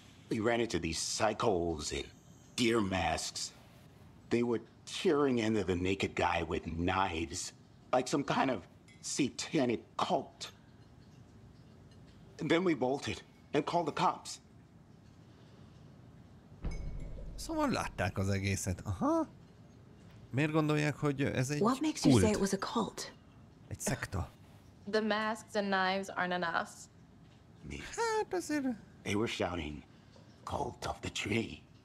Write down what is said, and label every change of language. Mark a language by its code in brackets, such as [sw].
[en] We ran into these psychos in deer masks. They were tearing into the naked guy with knives, like some kind of satanic cult. And then we bolted and called the cops. [hu] Szóval látták az egészet. Aha. Miért gondolják, hogy ez egy [en] What makes you say it [hu] kult? [en] was a cult? [hu] Egy szekta. [en] The masks and knives aren't enough. [hu] Hát azért... [en] They were shouting, cult of the tree.